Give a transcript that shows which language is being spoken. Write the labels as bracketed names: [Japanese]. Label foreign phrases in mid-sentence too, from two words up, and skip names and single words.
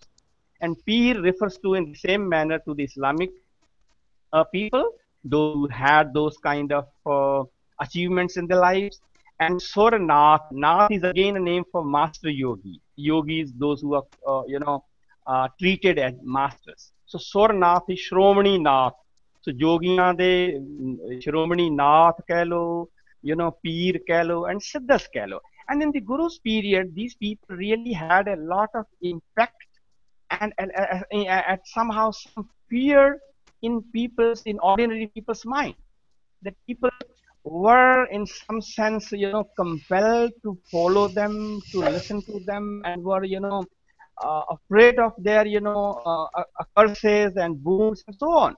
[English] And Peer refers to in the same manner to the Islamic people, those who had those kind of achievements in their lives. And Sornath, Nath is again a name for master yogi. Yogis, those who are treated as masters. So Sornath is Shromani Nath. [Punjabi] So ਯੋਗੀਆਂ ਦੇ ਸ਼੍ਰੋਮਣੀ ਨਾਥ ਕਹਿ ਲੋ, ਪੀਰ ਕਹਿ ਲੋ, ਐਂਡ ਸਿੱਧਾਂ ਕਹਿ ਲੋ. [English] And in the Guru's period, these people really had a lot of impact and somehow some fear in ordinary people's mind. That people were in some sense, compelled to follow them, to listen to them, and were, afraid of their, curses and wounds and so on.